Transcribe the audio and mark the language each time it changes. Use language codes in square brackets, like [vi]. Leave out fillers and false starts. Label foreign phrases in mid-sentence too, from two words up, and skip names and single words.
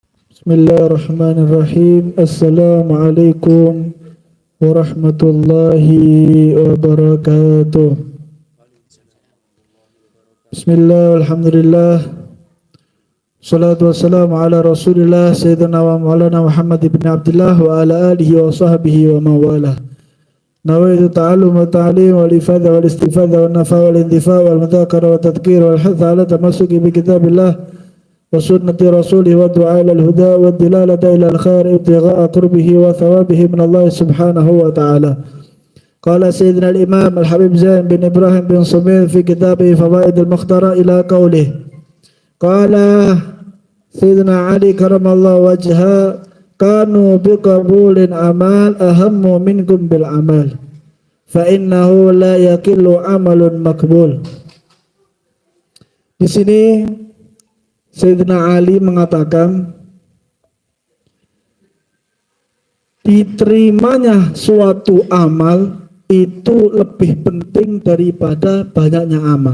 [ar] بسم الله الرحمن الرحيم. السلام عليكم ورحمة الله وبركاته. بسم الله، الحمد لله. الصلاة والسلام على رسول الله سيدنا ومولانا محمد بن عبد الله وعلى آله وصحبه ومن والاه. نويت التعلم والتعليم والإفادة والاستفادة والنفع والانتفاع والمذاكرة والتذكير والحث على التمسك بكتاب الله وسنة رسوله والدعاء إلى الهدى والدلالة على الخير ابتغاء قربه وثوابه من الله سبحانه وتعالى. قال سيدنا الإمام الحبيب زين بن إبراهيم بن سميط في كتابه الفوائد المختارة إلى قوله. قال سيدنا علي كرم الله وجهه كونوا بقبول العمل أهم منكم بالعمل فإنه لا يقل عمل مقبول. [id] Di sini Sayyidina Ali mengatakan diterimanya suatu amal itu lebih penting daripada banyaknya amal.